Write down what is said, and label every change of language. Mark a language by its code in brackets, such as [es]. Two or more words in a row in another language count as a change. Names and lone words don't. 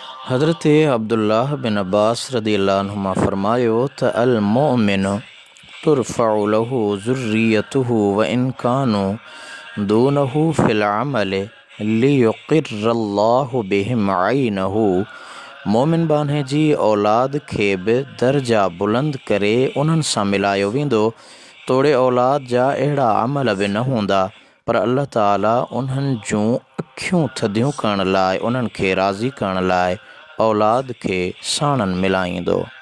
[ar] हज़रत अब्दुल्लाह बिन अब्बास رضي الله عنهما [sd] फरमायो त [ar] المؤمن ترفع له ذريته وإن كانوا دونه في العمل ليقر الله بهم عينه. [sd] मोमिन बाने जी औलाद खे बि दर्जा बुलंद करे उन्हनि सां मिलायो वेंदो। तोड़े औलाद जा अहिड़ा अमल बि न हूंदा, पर अल्लाह ताला उन्हनि जूं अखियूं थधियूं करण लाइ, उन्हनि खे राज़ी करण लाइ औलाद खे साणनि मिलाईंदो।